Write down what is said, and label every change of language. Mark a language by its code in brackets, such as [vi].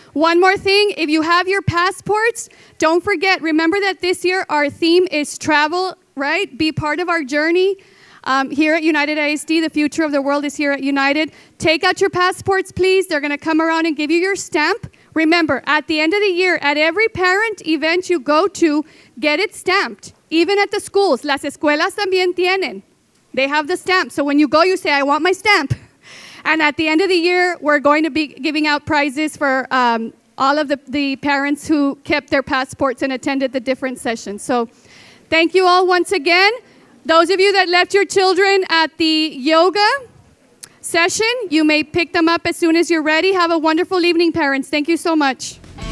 [en] One more thing, if you have your passports, don't forget, remember that this year our theme is travel, right? Be part of our journey. Here at United ISD, the future of the world is here at United. Take out your passports, please. They're going to come around and give you your stamp. Remember, at the end of the year, at every parent event you go to, get it stamped. Even at the schools, [es] las escuelas también tienen. [en] They have the stamp. So when you go, you say, I want my stamp. And at the end of the year, we're going to be giving out prizes for all of the parents who kept their passports and attended the different sessions. So thank you all once again. Those of you that left your children at the yoga session, you may pick them up as soon as you're ready. Have a wonderful evening, parents. Thank you so much.